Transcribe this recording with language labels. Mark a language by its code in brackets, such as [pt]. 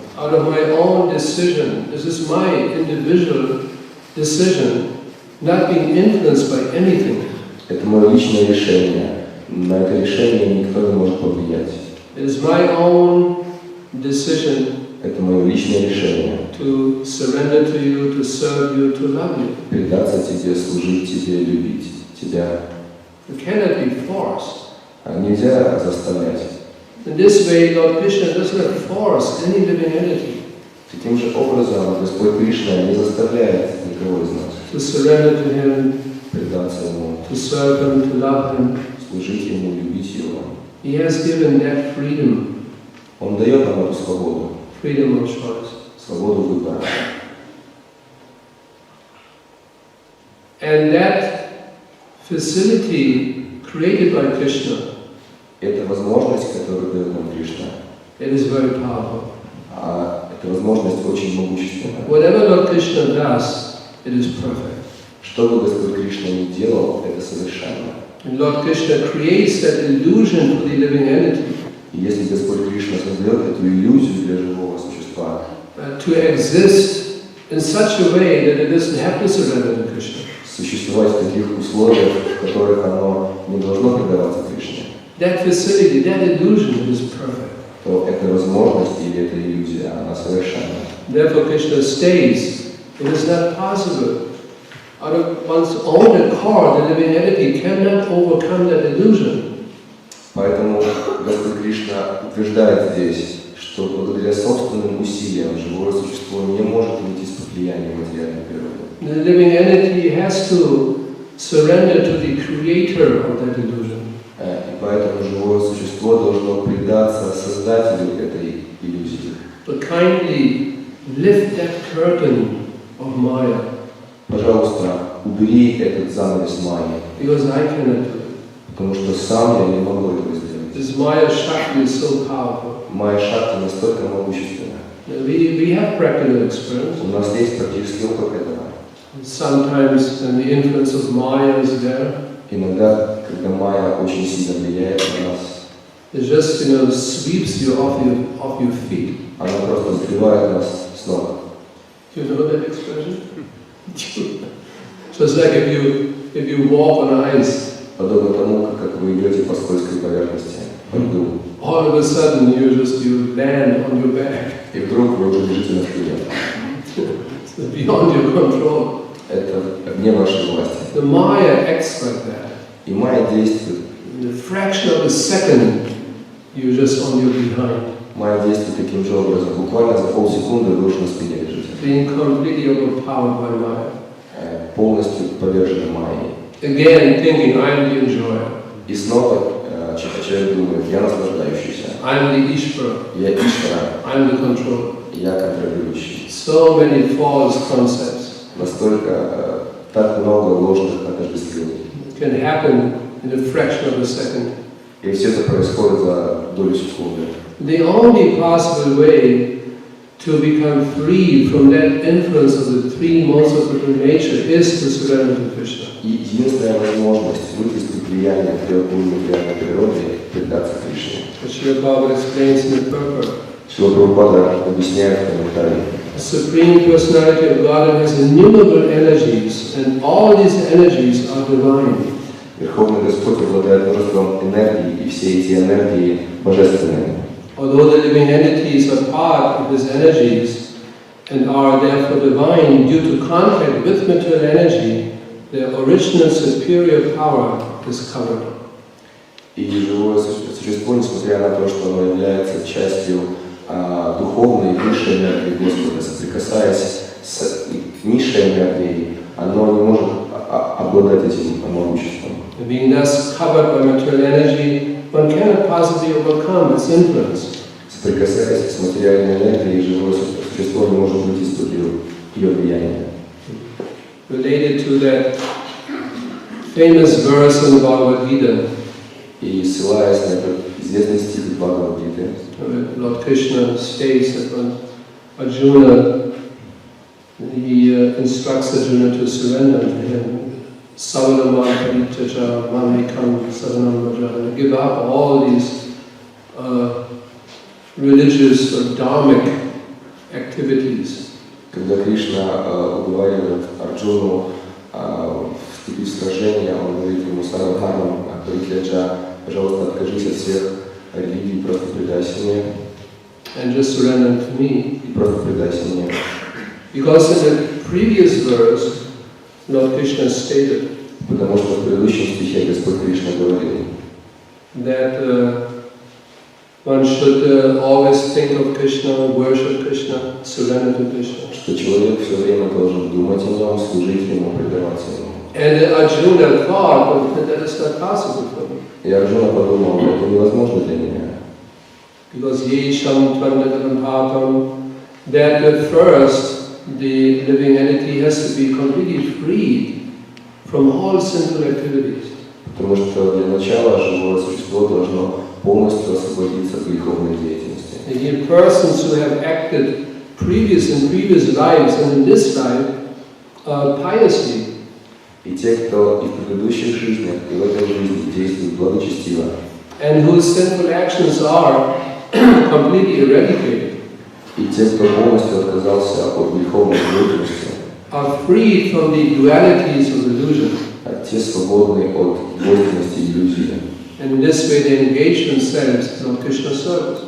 [en] Out of my own decision, this is my individual decision, not being influenced by anything. [ru] Это мое личное решение. На это решение никто не может повлиять. [en] It is my own decision. [ru] Это мое личное решение. [en] To surrender to you, to serve you, to love you. [ru] Предаться тебе, служить тебе, любить тебя. [en] It cannot be forced. [ru] Нельзя заставлять. [en] In this way, Lord Krishna does not force any living entity. [ru] Таким же образом Господь Кришна не заставляет никого из нас [en] to surrender to Him, [ru] предаться Ему, [en] to serve Him, to love Him. [ru] служить Ему, любить Его. [en] He has given that freedom. [ru] Он дает нам эту свободу. [en] Freedom of choice. [ru] Свободу выбора. [en] And that facility created by Krishna, [ru] Это возможность, которую дает нам Кришна. [en] it is very powerful. [ru] Эта возможность очень могущественная. [en] Whatever Lord Krishna does, it is perfect. [ru] Что бы Господь Кришна ни делал, это совершенно. [en] And Lord Krishna creates that illusion for the living entity. [ru] И если Господь Кришна создает эту иллюзию для живого существа, [en] To exist in such a way that it doesn't have to surrender to Krishna. [ru] существовать в таких условиях, в которых оно не должно предаваться Кришне, [en] That facility, that illusion is perfect. [ru] то эта возможность или эта иллюзия, она совершенна. [en] Therefore Krishna states, it is not possible. Out of one's own accord, the living entity cannot overcome that illusion. [ru] Поэтому Господь Кришна утверждает здесь, что благодаря собственным усилиям живое существо не может выйти из-под влияния материальной природы. [en] The living entity has to surrender to the creator of that illusion. [ru] И поэтому живое существо должно предаться создателю этой иллюзии. [en] But kindly lift that curtain of Maya. [ru] Пожалуйста, убери этот занавес майи, [en] Because I cannot do it. [ru] потому что сам я не могу этого сделать. [en] This Maya Shakti is so powerful. [ru] Майя Шакти настолько могущественна. [en] We have practical experience. [ru] У нас есть практический опыт этого. [en] Sometimes when the influence of Maya is there, [ru] Иногда, когда майя очень сильно влияет на нас, [en] it just sweeps you off your feet. [ru] она просто сбивает нас с ног. [en] You know that expression? So it's like if you walk on ice. [ru] Подобно тому, как вы идете по скользкой поверхности, по льду. [en] All of a sudden you land on your back. [ru] И вдруг вы уже лежите на спине. [en] It's beyond your control. [ru] Это вне вашей власти. [en] The Maya acts like that. [ru] И майя действует. [en] In a fraction of a second, you're just on your behind. [ru] Майя действует таким же образом. Буквально за полсекунды вы уже на спине лежите. [en] Being completely overpowered by Maya. [ru] Полностью повержены майей. [en] Again, thinking, I'm the enjoyer. [ru] И снова человек думает, я наслаждающийся. [en] I'm the Ishvara. [ru] Я Ишвара. [en] I'm the controller. [ru] Я контролирующий. [en] So many false concepts. [ru] Настолько так много ложных отождествлений. [en] It can happen in a fraction of a second. [ru] И все это происходит за долю секунды. [en] The only possible way to become free from that influence of the three modes of the nature is to surrender to Krishna. [ru] И единственная возможность выйти из влияния трех гун материальной природы – предаться Кришне. [en] Шрила Prabhupada explains in the purport. [ru] Шрила Прабхупада объясняет в комментарии. [en] The Supreme Personality of Godhead has innumerable energies, and all these energies are divine. [ru] Верховный Господь обладает множеством энергий, и все эти энергии божественные. [en] Although the living entities are part of his energies and are therefore divine due to contact with material energy, their original superior power is covered. [ru] И живое существо, несмотря на то, что оно является частью духовной высшей энергии Господа, соприкасаясь с низшее мировоззрение, оно не может обладать этим могуществом. [en] Being thus covered by material energy, one cannot possibly overcome its influence. [ru] Соприкасаясь с материальной энергией, живое существо не может выйти из-под ее влияния. [en] Related to that famous verse in the Bhagavad Gita, [ru] и ссылаясь на этот известный стих из Бхагавад-гиты, [en] Lord Krishna states that when Arjuna, he instructs Arjuna to surrender to him. [sa] Savanamam parityaja mamekam savanam bhaja. [en] Give up all these religious or dharmic activities. [ru] Когда Кришна уговаривает Арджуну вступить в сражение, он говорит ему: [sa] Саранхарам паритяджа, [ru] пожалуйста, откажись от всех религий, просто предайся мне. [en] And just surrender to me. [ru] И просто предайся мне. [en] Because in the previous verse, Lord Krishna stated [ru] потому что в предыдущем стихе Господь Кришна говорил, [en] that one should always think of Krishna, worship Krishna, surrender to Krishna. [ru] Что человек все время должен думать о нем, служить ему, предаваться ему. [en] And Arjuna thought that is not possible for me. [ru] И Арджуна подумал: это невозможно для меня. [en] Because [sa] yesham tvandagarantatam, [en] that at first the living entity has to be completely freed from all sinful activities. [ru] Потому что для начала живое существо должно полностью освободиться от греховной деятельности. [en] And the persons who have acted in previous lives and in this life piously. [ru] И те, кто и в предыдущих жизнях, и в этой жизни действует благочестиво, [en] and whose sinful actions are completely eradicated, [ru] и те, кто полностью отказался от греховной деятельности, [en] are freed from the dualities of illusion. [ru] а те свободны от двойственности и иллюзии. [en] And in this way they engage themselves in Krishna's service.